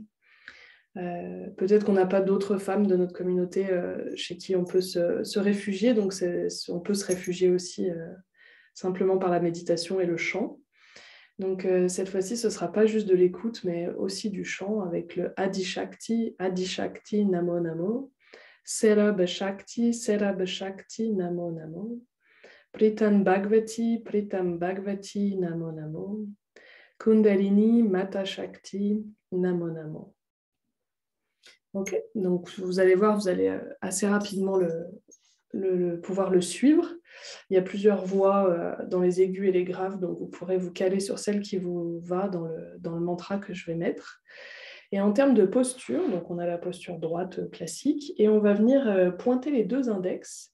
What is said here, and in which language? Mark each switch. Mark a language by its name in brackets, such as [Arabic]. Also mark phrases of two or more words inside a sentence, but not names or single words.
[French] Peut-être qu'on n'a pas d'autres femmes de notre communauté chez qui on peut se réfugier, donc on peut se réfugier aussi simplement par la méditation et le chant. Donc cette fois-ci, ce ne sera pas juste de l'écoute, mais aussi du chant avec le [Sanskrit] Adi Shakti, Namo Namo, Serab Shakti, Namo Namo. Pritam Bhagavati, Namo Namo. Kundalini, Mata Shakti, Namo Namo. [French] Ok, donc vous allez voir, vous allez assez rapidement pouvoir le suivre. Il y a plusieurs voix dans les aigus et les graves, donc vous pourrez vous caler sur celle qui vous va dans le mantra que je vais mettre. Et en termes de posture, donc on a la posture droite classique, et on va venir pointer les deux index.